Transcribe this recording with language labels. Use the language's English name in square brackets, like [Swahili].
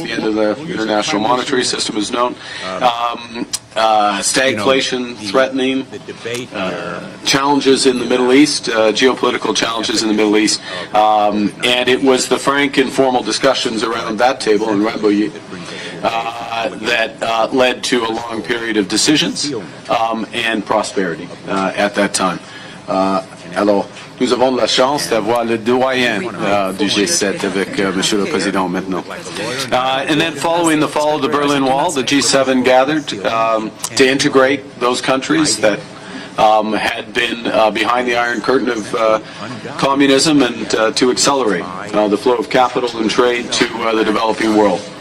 [English] The end of the international monetary system is known. Stagflation threatening, challenges in the Middle East, geopolitical challenges in the Middle East, and it was the frank, informal discussions around that table in Rambouillet that led to a long period of decisions and prosperity at that time. [French] Alors, nous avons de la chance d'avoir le doyen du G7 avec Monsieur le Président maintenant. [English] And then following the fall of the Berlin Wall, the G7 gathered to integrate those countries that had been behind the Iron Curtain of communism and to accelerate the flow of capital and trade to the developing world.